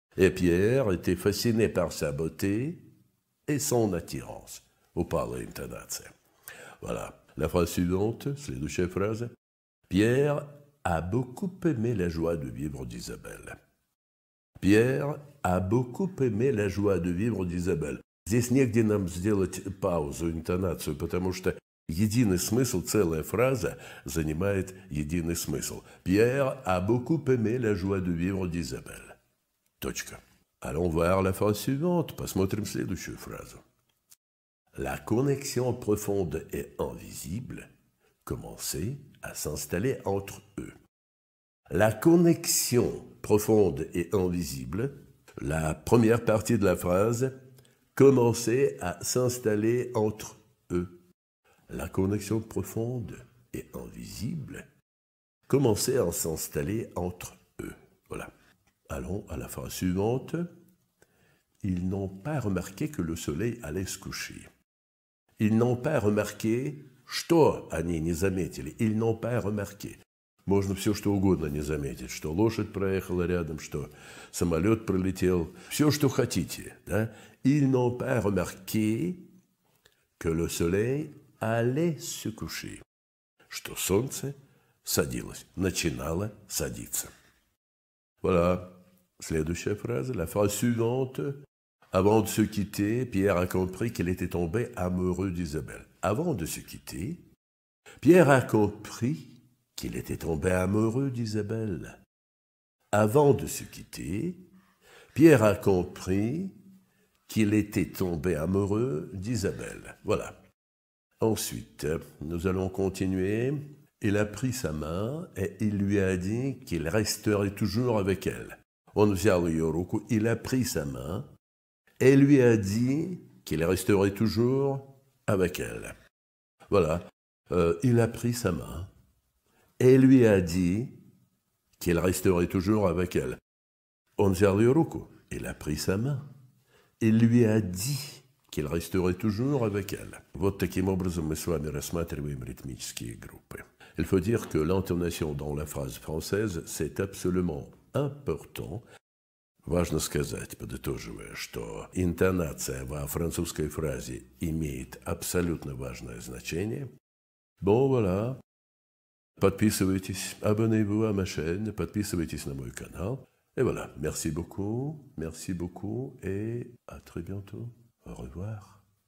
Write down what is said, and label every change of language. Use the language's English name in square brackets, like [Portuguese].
[French] Et Pierre était fasciné par sa beauté et son attirance. [Russian] упала интонация. [French] Voilà. La phrase suivante, [Russian] следующая фраза. [French] Pierre a beaucoup aimé la joie de vivre d'Isabelle. Pierre a beaucoup aimé la joie de vivre d'Isabelle. [Russian] Здесь негде нам сделать паузу, интонацию, потому что единый смысл, целая фраза занимает единый смысл. [French] Pierre a beaucoup aimé la joie de vivre d'Isabelle. [Russian] Точка. [French] Allons voir la phrase suivante. [Russian] Посмотрим следующую фразу. [French] La connexion profonde et invisible commençait à s'installer entre eux. La connexion profonde et invisible, la première partie de la phrase, commençait à s'installer entre eux. La connexion profonde et invisible commençait à s'installer entre eux. Voilà. Allons à la phrase suivante. Ils n'ont pas remarqué que le soleil allait se coucher. Ils n'ont pas remarqué, [Russian] что они не заметили. [French] Ils n'ont pas remarqué. [Russian] Можно все, что угодно не заметить. Что лошадь проехала рядом, что самолет пролетел. Все, что хотите. Да? [French] Ils n'ont pas remarqué que le soleil allait se coucher. [Russian] Что солнце садилось, начинало садиться. [French] Voilà. [Russian] Следующая фраза. [French] La phrase suivante. Avant de se quitter, Pierre a compris qu'il était tombé amoureux d'Isabelle. Avant de se quitter, Pierre a compris qu'il était tombé amoureux d'Isabelle. Avant de se quitter, Pierre a compris qu'il était tombé amoureux d'Isabelle. Voilà. Ensuite, nous allons continuer. Il a pris sa main et il lui a dit qu'il resterait toujours avec elle. [Russian] Он взял ее руку, [French] il a pris sa main et lui a dit qu'il resterait toujours avec elle. Voilà. Il a pris sa main et lui a dit qu'il resterait toujours avec elle. [Russian] Он взял ее руку, [French] il a pris sa main. Il lui a dit qu'il resterait toujours avec elle. [Russian] Вот таким образом мы с вами рассматриваем ритмические группы. [French] Il faut dire que l'intonation dans la phrase française, c'est absolument important. [Russian] Важно сказать, подытоживая, что интонация во французской фразе имеет абсолютно важное значение. [French] Bon, voilà. [Russian] Подписывайтесь, [French] abonnez-vous à ma chaîne, [Russian] подписывайтесь на мой канал. [French] Et voilà, merci beaucoup et à très bientôt. Au revoir.